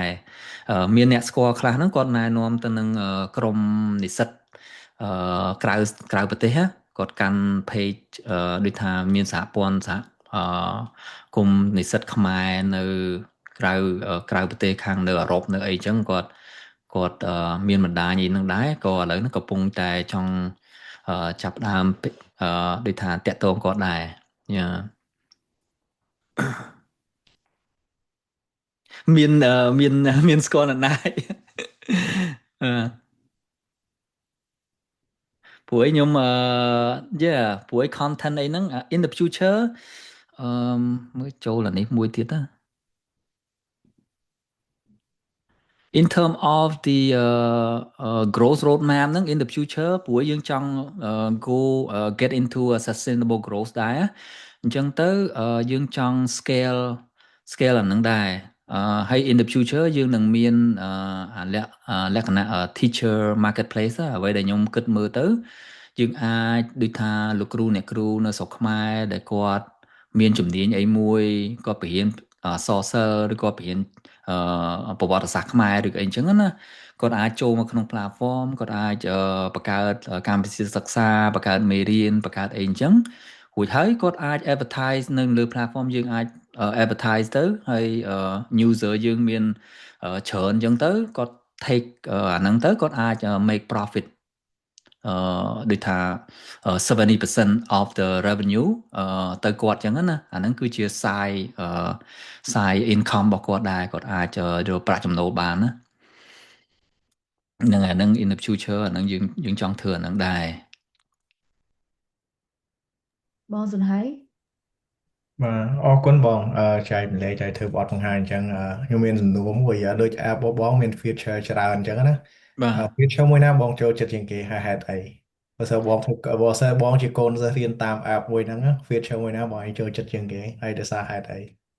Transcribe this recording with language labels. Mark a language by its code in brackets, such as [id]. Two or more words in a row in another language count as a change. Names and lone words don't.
[km] មានអ្នកស្គាល់ខ្លះហ្នឹងគាត់ណែនាំទៅនឹងក្រុមនិស្សិតក្រៅប្រទេសគាត់កាន់ page ដូចថាមានសហព័ន្ធគុំនិស្សិតខ្មែរនៅក្រៅប្រទេសខាងនៅអឺរ៉ុបនៅអីចឹងគាត់មានបណ្ដាញអីហ្នឹងដែរក៏ឥឡូវហ្នឹងកំពុងតែចង់ចាប់ផ្ដើមដូចថាតាក់ទងគាត់ដែរ មានស្គាល់អ្នកណាព្រោះខ្ញុំព្រោះ content អីហ្នឹង [en] in the future [km] មើលចូលអានេះមួយទៀតណា [en] in term of the growth roadmap [km] ហ្នឹង [en] in the future [km] ព្រោះយើងចង់ [en] go get into a sustainable growth [km] ដែរអញ្ចឹងទៅយើងចង់ scale អាហ្នឹងដែរហើយ [en] in the future [km] យើងនឹងមានលក្ខណៈ [en] teacher marketplace [km] អ្វីដែលខ្ញុំគិតមើលទៅយើងអាចដូចថាលោកគ្រូអ្នកគ្រូនៅស្រុកខ្មែរដែលគាត់ មានជំនាញអីមួយគាត់បរៀនសរសើរឬក៏បរៀនប្រវត្តិសាស្ត្រខ្មែរឬក៏អីអញ្ចឹងណាគាត់អាចចូលមកក្នុង platform គាត់អាចបង្កើតកម្មវិធីសិក្សាបង្កើតមេរៀនបង្កើតអីអញ្ចឹងរួចហើយគាត់អាច advertise នៅលើ platform យើងអាច advertise ទៅហើយ user យើងមានច្រើនអញ្ចឹងទៅគាត់ take អាហ្នឹងទៅគាត់អាច [en] make profit [km] ដូចថា [en] 70% of the revenue [km] ទៅគាត់អញ្ចឹងណាអាហ្នឹងគឺជា [en] side income [km] របស់គាត់ដែរគាត់អាចយកប្រាក់ចំណូលបានណាហ្នឹងអាហ្នឹង [en] in the future [km] អាហ្នឹងយើងចង់ធ្វើអាហ្នឹងដែរ បងសុនហៃ បាទអរគុណបងចែកម្លែកចែកធ្វើបទបង្ហាញអញ្ចឹងខ្ញុំមានសំណួរមួយដូច app បងមាន feature ច្រើនអញ្ចឹងណា បាទ feature មួយណាបងចូលចិត្តជាងគេហេតុអីបើសិនបងជាកូនសិស្សរៀនតាម app មួយហ្នឹង feature មួយណាបងឯងចូលចិត្តជាងគេហើយដោយសារហេតុអី